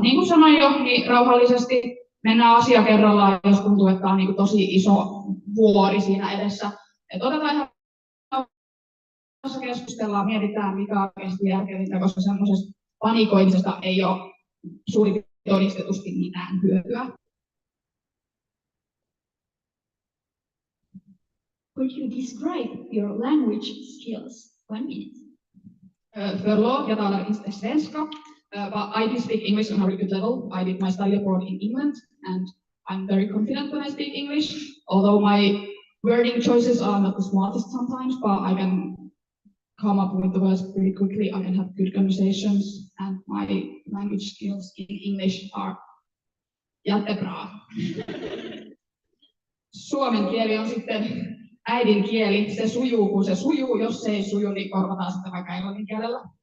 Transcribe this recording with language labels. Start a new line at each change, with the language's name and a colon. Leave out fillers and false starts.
Finnish: Niin kuin sanoin jo, niin rauhallisesti mennään asia kerrallaan, jos tuntuu, että on niin tosi iso vuori siinä edessä. Et otetaan ihan keskustellaan, mietitään mikä on oikeasti järkevintä, koska semmoisesta panikoimisesta ei ole suurin todistetusti mitään hyötyä.
English: Could you describe your language skills? 1 minute.
Swedish: Förlåt, jag talar inte svenska,
English: but I do speak English on a very good level. I did my study abroad in England, and I'm very confident when I speak English. Although my wording choices are not the smartest sometimes, but I can come up with the words pretty quickly. I can have good conversations, and my language skills in English are jättebra.
Finnish: Suomen kieli on sitten äidinkieli, se sujuu kun se sujuu, jos se ei suju, niin korvataan sitä vaikka englannin kielellä.